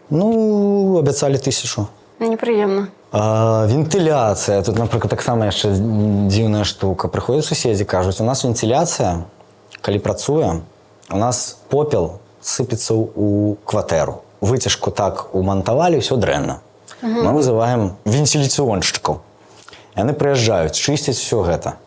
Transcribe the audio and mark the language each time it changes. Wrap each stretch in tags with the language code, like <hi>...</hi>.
<be>Абяцалі 1000. Непрыемна. Вентыляцыя. Тут, напрыклад, таксама яшчэ дзіўная штука. Прыходзяць суседзі, кажуць, у нас вентыляцыя, калі працуе, у нас попел сыпецца ў кватэру. Выцяжку так умантавалі, ўсё дрэнна.</be> <ru>Мы вызываем вентиляционщиков.</ru> <be>Яны прыязджаюць, чысцяць все гэта.</be>